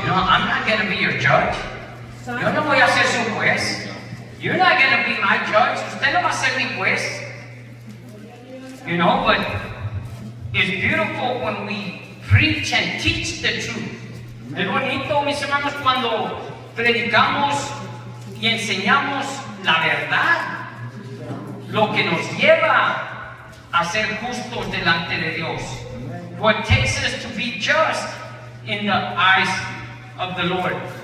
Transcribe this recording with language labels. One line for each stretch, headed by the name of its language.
English: You know, I'm not going to be your judge.
Spanish: Yo no voy a ser su juez.
English: You're not going to be my judge.
Spanish: Usted no va a ser mi juez.
English: You know, but it's beautiful when we preach and teach the truth.
Spanish: Es bonito, mis hermanos, cuando predicamos y enseñamos la verdad, lo que nos lleva a ser justos delante de Dios.
English: What takes us to be just in the eyes of the Lord.